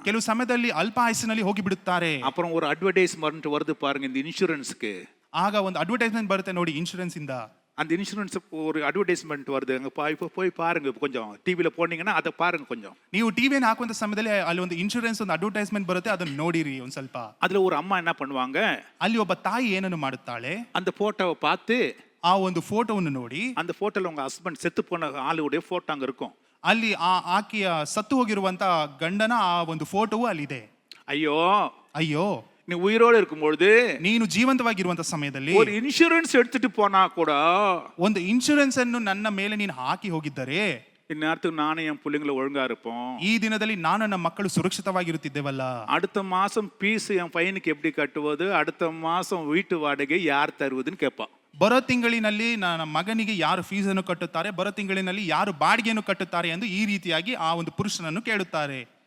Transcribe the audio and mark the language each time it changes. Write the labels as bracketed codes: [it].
[kn] ಕೆಲವು ಸಮಯದಲ್ಲಿ ಅಲ್ಪ ಆಯುಸ್ಸಿನಲ್ಲಿ ಹೋಗಿ ಬಿಡುತ್ತಾರೆ. [ta] அப்புறம் ஒரு அட்வர்டைஸ்மெண்ட் வருது பாருங்க இந்த இன்சூரன்ஸ்க்கு. [kn] ಆಗ ಒಂದು ಅಡ್ವರ್ಟೈಸ್ಮೆಂಟ್ ಬರುತ್ತೆ ನೋಡಿ ಇನ್ಶೂರೆನ್ಸ್ ಇಂದ. [ta] அந்த இன்சூரன்ஸ் ஒரு அட்வர்டைஸ்மெண்ட் வருது, அங்கே போய் பாருங்க, கொஞ்சம் டிவியில் போனீங்கன்னா அதை பாருங்க கொஞ்சம். [kn] ನೀವು ಟಿವಿಯನ್ನು ಹಾಕುವಂತ ಸಮಯದಲ್ಲಿ ಅಲ್ಲಿ ಒಂದು ಇನ್ಶೂರೆನ್ಸ್ ಒಂದು ಅಡ್ವರ್ಟೈಸ್ಮೆಂಟ್ ಬರುತ್ತೆ, ಅದನ್ನು ನೋಡಿರಿ ಒಂದು ಸ್ವಲ್ಪ. [ta] அதுல ஒரு அம்மா என்ன பண்ணுவாங்க, [kn] ಅಲ್ಲಿ ಒಬ್ಬ ತಾಯಿ ಏನನ್ನು ಮಾಡುತ್ತಾಳೆ, [ta] அந்த போட்டோவை பார்த்து, [kn] ಆ ಒಂದು ಫೋಟೋವನ್ನು ನೋಡಿ, [ta] அந்த போட்டோல உங்க ஹஸ்பண்ட் செத்து போன ஆளுடைய போட்டோ அங்க இருக்கும், [kn] ಅಲ್ಲಿ ಆಕೆಯ ಸತ್ತು ಹೋಗಿರುವಂತ ಗಂಡನ ಆ ಒಂದು ಫೋಟೋವು ಅಲ್ಲಿದೆ. [ta] ஐயோ [kn] ಅಯ್ಯೋ, [ta] நீ உயிரோடு இருக்கும்பொழுது, [kn] ನೀನು ಜೀವಂತವಾಗಿರುವಂತ ಸಮಯದಲ್ಲಿ [ta] ஒரு இன்சூரன்ஸ் எடுத்துட்டு போனா கூட, [kn] ಒಂದು ಇನ್ಶೂರೆನ್ಸ್ ಅನ್ನು ನನ್ನ ಮೇಲೆ ನೀನು ಹಾಕಿ ಹೋಗಿದ್ದರೆ [ta] இந்நேரத்துக்கு நானும் என் பிள்ளைங்களை ஒழுங்கா இருப்போம், [kn] ಈ ದಿನದಲ್ಲಿ ನಾನು ನನ್ನ ಮಕ್ಕಳು ಸುರಕ್ಷಿತವಾಗಿರುತ್ತಿದ್ದೇವಲ್ಲ. [ta] அடுத்த மாசம் பீஸ் என் பையனுக்கு எப்படி கட்டுவது, அடுத்த மாசம் வீட்டு வாடகை யார் தருவதுன்னு கேட்பான். [kn] ಬರೋ ತಿಂಗಳಿನಲ್ಲಿ ನನ್ನ ಮಗನಿಗೆ ಯಾರು ಫೀಸನ್ನು ಕಟ್ಟುತ್ತಾರೆ, ಬರೋ ತಿಂಗಳಿನಲ್ಲಿ ಯಾರು ಬಾಡಿಗೆಯನ್ನು ಕಟ್ಟುತ್ತಾರೆ ಎಂದು ಈ ರೀತಿಯಾಗಿ ಆ ಒಂದು ಪುರುಷನನ್ನು ಕೇಳುತ್ತಾರೆ.